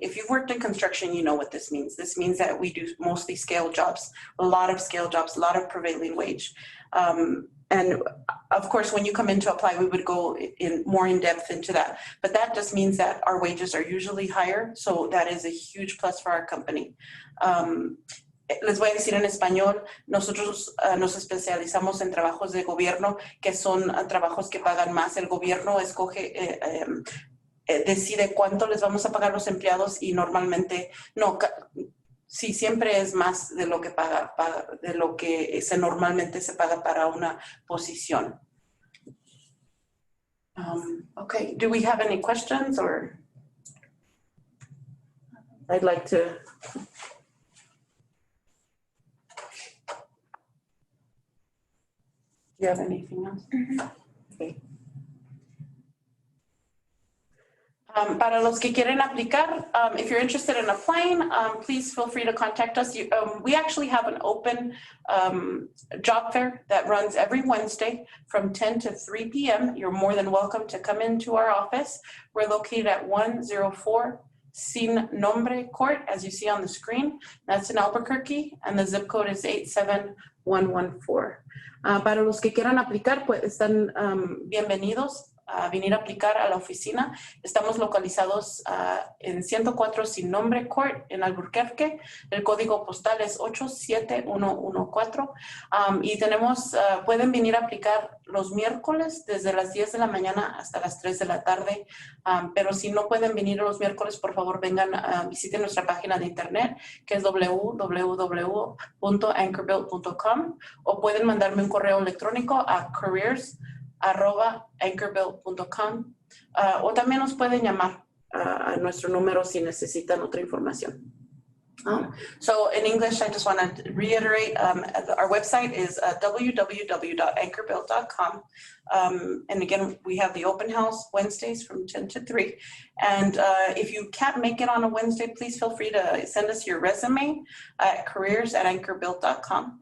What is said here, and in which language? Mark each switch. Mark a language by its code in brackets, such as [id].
[en] If you've worked in construction, you know what this means. This means that we do mostly scale jobs, a lot of scale jobs, a lot of prevailing wage. And of course, when you come in to apply, we would go more in depth into that. But that just means that our wages are usually higher. So that is a huge plus for our company. [es] Les voy a decir en español, nosotros nos especializamos en trabajos de gobierno, que son trabajos que pagan más. El gobierno escoge, decide cuánto les vamos a pagar los empleados y normalmente, no, sí, siempre es más de lo que de lo que normalmente se paga para una posición. [en] Okay, do we have any questions, or I'd like to. Do you have anything else? Mm-hmm. Okay. [es] Para los que quieren aplicar, [en] if you're interested in applying, please feel free to contact us. We actually have an open job fair that runs every Wednesday from 10 to 3 p.m. You're more than welcome to come into our office. We're located at 104 Sin Nombre Court, as you see on the screen. That's in Albuquerque, and the zip code is 87114. [es] Para los que quieran aplicar, pues están bienvenidos a venir a aplicar a la oficina. Estamos localizados en 104 Sin Nombre Court en Albuquerque. El código postal es 87114. Y tenemos, pueden venir a aplicar los miércoles desde las 10 de la mañana hasta las 3 de la tarde. Pero si no pueden venir los miércoles, por favor vengan, visiten nuestra página de internet, que es www.anchorbuilt.com, o pueden mandarme un correo electrónico a careers@anchorbuilt.com, o también nos pueden llamar a nuestro número si necesitan otra información. [en] So in English, I just want to reiterate, our website is www.anchorbuilt.com. And again, we have the open house Wednesdays from 10 to 3. And if you can't make it on a Wednesday, please feel free to send us your resume at careers@anchorbuilt.com.